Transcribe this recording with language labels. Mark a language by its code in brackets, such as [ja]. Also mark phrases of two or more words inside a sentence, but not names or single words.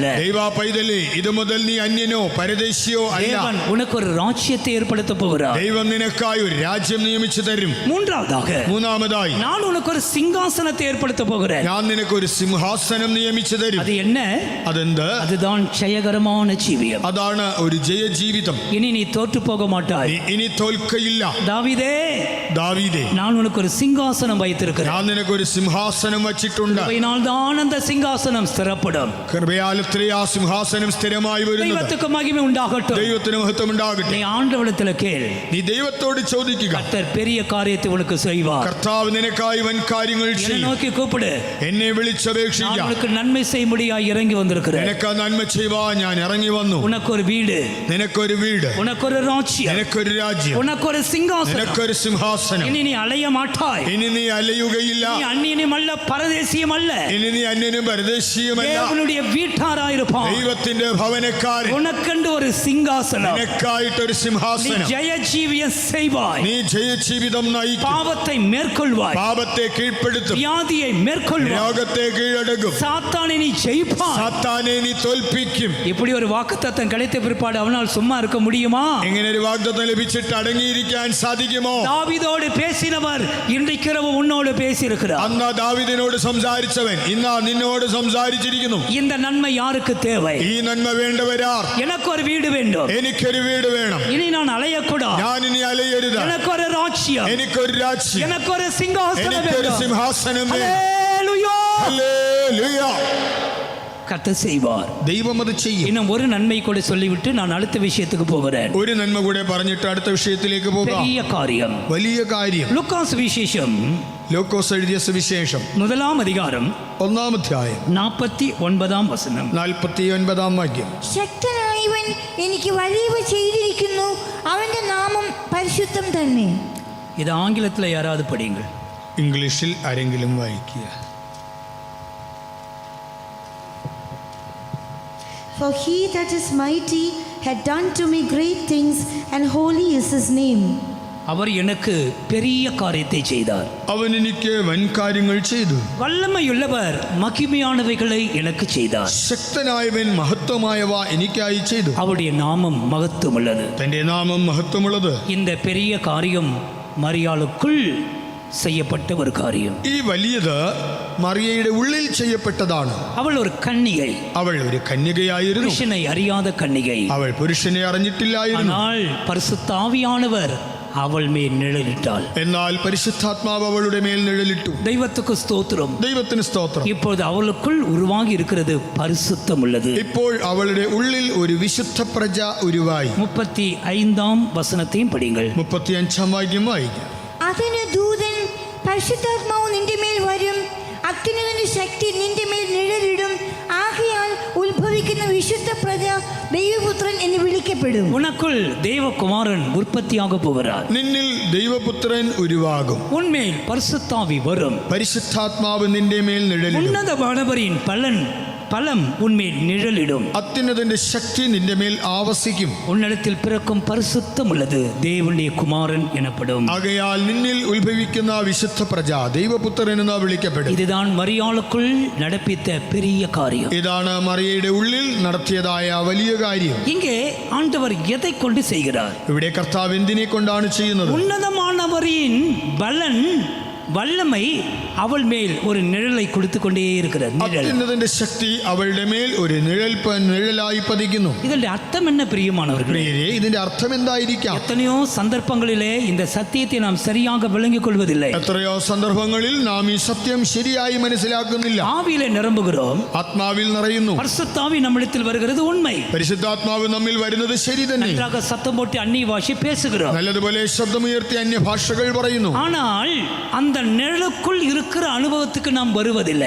[ml] ദൈവ പൈതലേ, ഇത് മുതൽ നീ അന്യനോ പരദേശിയോ അല്ല. [ta] தேவன் உனக்கு ஒரு ராஜ்யத்தை ஏற்படுத்த போகிறார். [ml] ദൈവം നിനക്കായി ഒരു രാജ്യം നിയമിച്ചു തരും. [ta] மூன்றாவதாக, [ml] മൂന്നാമതായി, [ta] நான் உனக்கு ஒரு சிங்காசனத்தை ஏற்படுத்த போகிறேன். [ml] ഞാൻ നിനക്കൊരു സിംഹാസനം നിയമിച്ചു തരും. [ta] அது என்ன? [ml] അതെന്ത്? [ta] அதுதான் ஜெயகரமான ஜீவியம். [ml] അതാണ് ഒരു ജയജീവിതം. [ta] இனி நீ தோற்று போக மாட்டாய். [ml] ഇനി തോൽക്കയില്ല. [ta] தாவீதே, [ml] ദാവീദേ, [ta] நான் உனக்கு ஒரு சிங்காசனம் வைத்திருக்கிறேன். [ml] ഞാൻ നിനക്കൊരു സിംഹാസനം വച്ചിട്ടുണ്ട്. [ta] தான் அந்த சிங்காசனம் ஸ்திரப்படும். [ml] കൃപയാലത്രേ ആ സിംഹാസനം സ്ഥിരമായി വരുന്നത്. [ta] தெய்வத்துக்கு மகிமை உண்டாகட்டும். [ml] ദൈവത്തിന് മഹത്വം ഉണ്ടാകട്ടെ. [ta] நீ ஆண்டவரிடத்தில் கேள், [ml] നീ ദൈവത്തോട് ചോദിക്കുക. [ta] கர்த்தர் பெரிய காரியத்தை உனக்கு செய்வார். [ml] കർത്താവ് നിനക്കായി വൻ കാര്യങ്ങൾ [ta] என்னை [ml] ചെയ്യും. [ta] நோக்கி கூப்பிடு, [ml] എന്നെ [ta] நான் [ml] വിളിച്ചപേക്ഷിക്കുക. [ta] உனக்கு நன்மை செய்யும்படியாய் இறங்கி வந்திருக்கிறேன். [ml] നിനക്ക് നന്മ ചെയ്യുവാൻ ഞാൻ ഇറങ്ങി വന്നു. [ta] உனக்கு ஒரு வீடு, [ml] നിനക്കൊരു വീട്, [ta] உனக்கு ஒரு ராஜ்யம், [ml] നിനക്കൊരു രാജ്യം, [ta] உனக்கு ஒரு சிங்காசனம். [ml] നിനക്കൊരു സിംഹാസനം. [ta] இனி நீ அலைய மாட்டாய். [ml] ഇനി നീ അലയുകയില്ല. [ta] நீ அந்நியனும் அல்ல, பரதேசியும் அல்ல, [ml] ഇനി നീ അന്യനും പരദേശിയുമല്ല. [ta] தேவனுடைய வீட்டாராயிருப்பான். [ml] ദൈവത്തിന്റെ ഭവനക്കാരൻ. [ta] உனக்கென்று ஒரு சிங்காசனம். [ml] നിനക്കായിട്ടൊരു [ta] நீ [ml] സിംഹാസനം. [ta] ஜெய ஜீவியம் செய்வாய். [ml] നീ ജയജീവിതം നയിക്കും. [ta] பாவத்தை மேற்கொள்வாய். [ml] പാപത്തെ കീഴ്പ്പെടുത്തും. [ta] வியாதியை மேற்கொள்வாய். [ml] രോഗത്തെ കീഴടക്കും. [ta] சாத்தானை நீ ஜெயிப்பாய். [ml] സാത്താനെ നീ തോൽപ്പിക്കും. [ta] இப்படி ஒரு வாக்குத்தத்தம் கிடைத்த பிற்பாடு அவனால் சும்மா இருக்க முடியுமா? [ml] ഇങ്ങനെ ഒരു വാഗ്ദത്തം ലഭിച്ചിട്ട് അടങ്ങിയിരിക്കാൻ സാധിക്കുമോ? [ta] தாவீதோடு பேசினவர் இன்றைக்கு இரவு உன்னோடு பேசியிருக்கிறார். [ml] അന്ന് ദാവീദിനോട് സംസാരിച്ചവൻ ഇന്ന് നിന്നോട് സംസാരിച്ചിരിക്കുന്നു. [ta] இந்த நன்மை யாருக்கு தேவை? [ml] ഈ നന്മ വേണ്ടവരാർ? [ta] எனக்கு ஒரு வீடு வேண்டும். [ml] എനിക്കൊരു വീട് വേണം. [ta] இனி நான் அலையக்கூடாது. [ml] ഞാൻ ഇനി അലയരുത്. [ta] எனக்கு ஒரு ராஜ்யம், [ml] എനിക്കൊരു രാജ്യം, [ta] எனக்கு ஒரு சிங்காசனம் [ml] എനിക്കൊരു [ta] வேண்டும். [ml] സിംഹാസനം വേണം. [ta] ஹல்லேலூயா! [ml] ഹല്ലേലൂയ. [ta] கர்த்தர் செய்வார். [ml] ദൈവം അത് ചെയ്യും. [ta] இன்னும் ஒரு நன்மை கூட சொல்லிவிட்டு நான் அடுத்த விஷயத்துக்கு போகிறேன். [ml] ഒരു നന്മ കൂടെ പറഞ്ഞിട്ട് അടുത്ത വിഷയത്തിലേക്ക് പോകാം. [ta] பெரிய காரியம். [ml] വലിയ കാര്യം. [ta] லூக்காஸ் விசேஷம் [ml] ലൂക്കോസ് എഴുതിയ സുവിശേഷം [ta] 1ஆம் அதிகாரம் [ml] 1-ാം അധ്യായം [ta] 49ஆம் வசனம். [ml] 49-ാം വാക്യം. ശക്തനായവൻ എനിക്ക് വലിയവ ചെയ്തിരിക്കുന്നു, അവന്റെ നാമം പരിശുദ്ധം തന്നെ. [ta] இது ஆங்கிலத்தில் யாராவது படியுங்கள். [ml] ഇംഗ്ലീഷിൽ ആരെങ്കിലും വായിക്കുക. [en] For he that is mighty had done to me great things, and holy is his name. [ta] அவர் எனக்கு பெரிய காரியத்தை செய்தார். [ml] അവൻ എനിക്ക് വൻ കാര്യങ്ങൾ ചെയ്തു. [ta] வல்லமையுள்ளவர் மகிமையானவைகளை எனக்கு செய்தார். [ml] ശക്തനായവൻ മഹത്വമായവ എനിക്കായി ചെയ്തു. [ta] அவருடைய நாமம் மகத்துவமுள்ளது. [ml] തന്റെ നാമം മഹത്വമുള്ളത്. [ta] இந்த பெரிய காரியம் மரியாளுக்குள் செய்யப்பட்ட ஒரு காரியம். [ml] ഈ വലിയത് മറിയയുടെ ഉള്ളിൽ ചെയ്യപ്പെട്ടതാണ്. [ta] அவள் ஒரு கன்னிகை, [ml] അവൾ ഒരു കന്യകയായിരുന്നു. [ta] புருஷனை அறியாத கன்னிகை. [ml] അവൾ പുരുഷനെ അറിഞ്ഞിട്ടില്ലായിരുന്നു. [ta] ஆனால் பரிசுத்த ஆவியானவர் அவள் மேல் நிழலிட்டாள். [ml] എന്നാൽ പരിശുദ്ധാത്മാവ് അവളുടെ മേൽ നിഴലിട്ടു. [ta] தெய்வத்துக்கு ஸ்தோத்திரம். [ml] ദൈവത്തിന് സ്തോത്രം. [ta] இப்போது அவளுக்குள் உருவாகி இருக்கிறது பரிசுத்தம் உள்ளது. [ml] ഇപ്പോൾ അവളുടെ ഉള്ളിൽ ഒരു വിശുദ്ധ പ്രജ ഉരുവായി. [ta] 35ஆம் வசனத்தையும் படிங்கள். [ml] 35-ാം വാക്യം വായിക്കാം. അതിന് ദൂതൻ, പരിശുദ്ധാത്മാവ് നിന്റെ മേൽ വരും, അത്യുന്നതന്റെ ശക്തി നിന്റെ മേൽ നിഴലിടും, ആകയാൽ ഉത്ഭവിക്കുന്ന വിശുദ്ധ പ്രജ ദൈവപുത്രൻ എന്ന് വിളിക്കപ്പെടും. [ta] உனக்குள் தேவகுமாரன் உற்பத்தியாக போகிறார். [ml] നിന്നിൽ ദൈവപുത്രൻ ഉരുവാകും. [ta] உன்மேல் பரிசுத்தாவி வரும். [ml] പരിശുദ്ധാത്മാവ് നിന്റെ മേൽ നിഴലിടും. [ta] உன்னதமானவரின் பலன் பலம் உன்மேல் நிழலிடும். [ml] അത്യുന്നതന്റെ ശക്തി നിന്റെ മേൽ ആവസിക്കും. [ta] உன்னிடத்தில் பிறக்கும் பரிசுத்தம் உள்ளது தேவனுடைய குமாரன் எனப்படும். [ml] ആകയാൽ നിന്നിൽ ഉത്ഭവിക്കുന്ന വിശുദ്ധ പ്രജ ദൈവപുത്രൻ എന്ന് വിളിക്കപ്പെടും. [ta] இதுதான் மரியாளுக்குள் நடப்பித்த பெரிய காரியம். [ml] ഇതാണ് മറിയയുടെ ഉള്ളിൽ നടത്തിയതായ വലിയ കാര്യം. [ta] இங்கே ஆண்டவர் எதை கொண்டு செய்கிறார்? [ml] ഇവിടെ കർത്താവ് എന്തിനെ കൊണ്ടാണ് ചെയ്യുന്നത്? [ta] உன்னதமானவரின் பலன் வல்லமை அவள் மேல் ஒரு நிழலை கொடுத்து கொண்டே இருக்கிறது. [ml] അത്യുന്നതന്റെ ശക്തി അവളുടെ മേൽ ഒരു നിഴലായി പതിക്കുന്നു. [ta] இதனுடைய அர்த்தம் என்ன பிரியமானவர்களே? [ml] ഇതിന്റെ അർത്ഥം എന്തായിരിക്കാം? [ta] எத்தனையோ சந்தர்ப்பங்களிலே இந்த சத்தியத்தை நாம் சரியாக விளங்கிக் கொள்வதில்லை. [ml] എത്രയോ സന്ദർഭങ്ങളിൽ നാം ഈ സത്യം ശരിയായി മനസ്സിലാക്കുന്നില്ല. [ta] ஆவியிலே நிரம்புகிறோம், [ml] ആത്മാവിൽ നിറയുന്നു. [ta] பரிசுத்தாவி நம்மிடத்தில் வருகிறது உண்மை. [ml] പരിശുദ്ധാത്മാവ് നമ്മിൽ വരുന്നത് ശരി തന്നെ. [ta] நன்றாக சத்தம் போட்டு அந்நிய பாஷை பேசுகிறோம், [ml] നല്ലതുപോലെ ശബ്ദമുയർത്തി അന്യഭാഷകൾ പറയുന്നു. [ta] ஆனால் அந்த நிழலுக்குள் இருக்கிற அனுபவத்துக்கு நாம் வருவதில்லை.